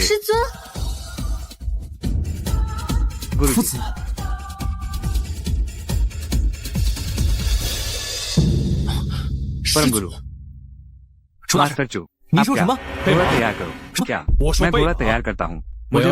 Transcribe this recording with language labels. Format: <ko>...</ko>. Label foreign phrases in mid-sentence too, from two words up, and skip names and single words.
<zh>师尊，</zh> <hi>गुरुदेव परम गुरु</hi> <zh>出大事！</zh> <hi>मास्टर चू</hi> <zh>你</zh> <hi>आप</hi> <zh>说</zh> <hi>क्या</hi> <zh>什么？</zh> <hi>घोड़ा तैयार करो क्या</hi> <zh>我说</zh> <hi>मैं</hi> <zh>备</zh> <hi>घोड़ा</hi> <zh>好</zh> <hi>तैयार करता हूँ</hi>